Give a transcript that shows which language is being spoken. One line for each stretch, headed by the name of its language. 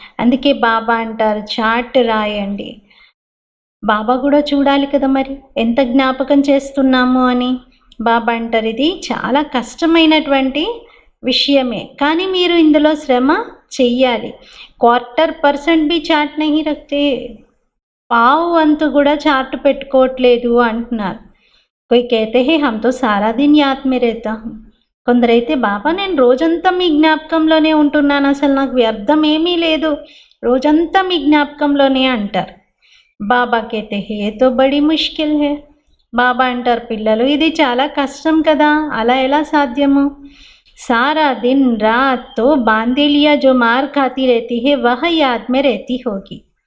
Telugu: అందుకే బాబా అంటారు, చాట్ రాయండి. బాబా కూడా చూడాలి కదా మరి ఎంత జ్ఞాపకం చేస్తున్నాము అని. బాబా అంటారు, ఇది చాలా కష్టమైనటువంటి విషయమే, కానీ మీరు ఇందులో శ్రమ చెయ్యాలి.
Hindi: 1/4% బి చాట్ నహీ రఖతే,
Telugu: పావు వంతు కూడా చార్ట్ పెట్టుకోవట్లేదు అంటున్నారు.
Hindi: कोई कहते हैं हम तो सारा दिन याद में रहता हूँ.
Telugu: కొందరైతే బాబా నేను రోజంతా మీ జ్ఞాపకంలోనే ఉంటున్నాను, అసలు నాకు వ్యర్థం ఏమీ లేదు, రోజంతా మీ జ్ఞాపకంలోనే అంటారు.
Hindi: బాబా कहते हैं ये तो बड़ी मुश्किल है.
Telugu: బాబా అంటారు, పిల్లలు ఇది చాలా కష్టం కదా, అలా ఎలా సాధ్యము?
Hindi: सारा दिन रात तो बांदेलिया जो मार खाती रहती है वह याद में रहती होगी.